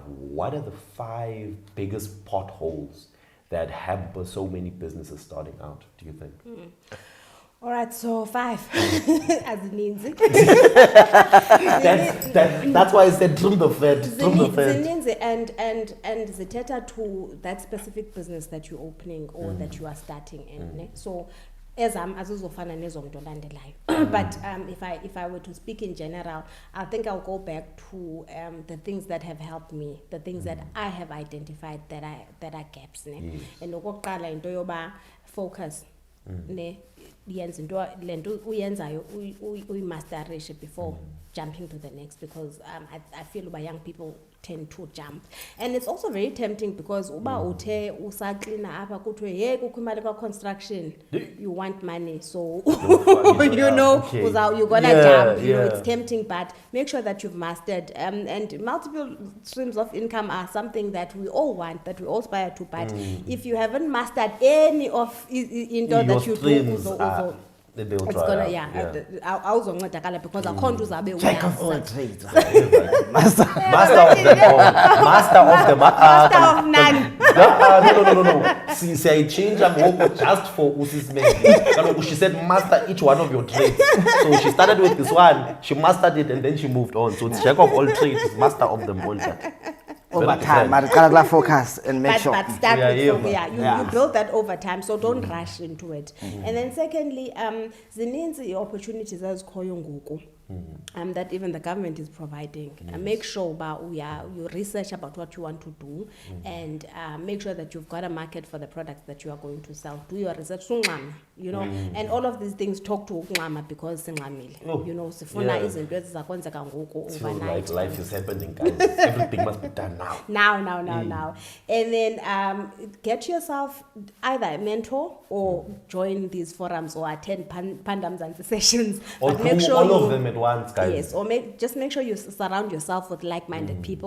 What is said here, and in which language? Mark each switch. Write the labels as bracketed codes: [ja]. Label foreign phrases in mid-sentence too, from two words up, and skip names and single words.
[en] What are the 5 biggest potholes that hamper so many businesses starting out, do you think? All right, so 5 as it means. That's why I said trim the fat. And zithetha to that specific business that you're opening or that you are starting in. [xh] So azizofana nezomntu olandelayo. [en] But if I were to speak in general, I think I'll go back to the things that have helped me, the things that I have identified that are gaps. [xh] And okokuqala into yoba focus. Yenza into lento uyenzayo uyimasterishe [en] before jumping to the next, because I feel by young people tend to jump. And it's also very tempting because [xh] uba uthe usaklina apha kuthiwe hey kukho imali [en] construction, you want money, so you know okay. you're gonna jump. You know, it's tempting, but make sure that you've mastered. And multiple streams of income are something that we all want, that we all aspire to. But if you haven't mastered any of into that you do, then they'll it's try gonna out. [xh] awuzoncedakala because akhona uzabe [en] Jack of all trades. Master of them all. Master of them. Master of none. No. See, I change just for Usis Mendy. She said master each one of your trades. So she started with this one, she mastered it, and then she moved on. So it's jack of all trades, master of them all. Over time, but gotta focus and make sure. But start with Yeah. you build that over time, so don't rush into it. And then secondly, [xh] zininzi opportunities ezikhoyo ngoku. [en] That even the government is providing. Make sure you research about what you want to do, and make sure that you've got a market for the products that you are going to sell. Do your research, you know, and all of these things talk to because you know, [xh] sifuna izinto ezizakwenzeka ngoku overnight. [en] Like life is happening, guys. Everything must be done now. Now. And then get yourself either a mentor or join these forums or attend pandams and sessions. Or But make do sure all of them at once, guys. Yes, or just make sure you surround yourself with like-minded people.